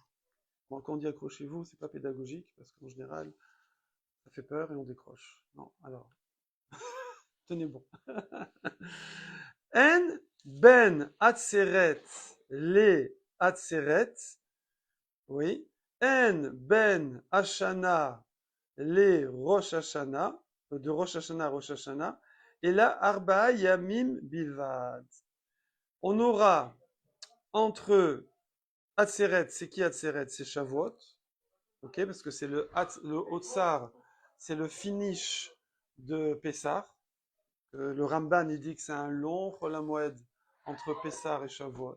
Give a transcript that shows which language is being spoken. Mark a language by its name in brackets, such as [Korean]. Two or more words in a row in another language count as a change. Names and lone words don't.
[French] Bon, quand on dit accrochez-vous, c'est pas pédagogique, parce qu'en général, ça fait peur et on décroche. Non, alors, tenez bon. [Hebrew] אין בין עצרת לעצרת, oui. אין בין השנה לראש השנה, de Rosh Hashana à Rosh Hashana, [French] et là, [Hebrew] ארבעה ימים בלבד. [French] On aura entre Atzeret, c'est qui Atzeret? C'est Shavuot, ok, parce que c'est le Otsar, c'est le finish de Pessah. Le Ramban, il dit que c'est un long Chol HaMoed entre Pessah et Shavuot.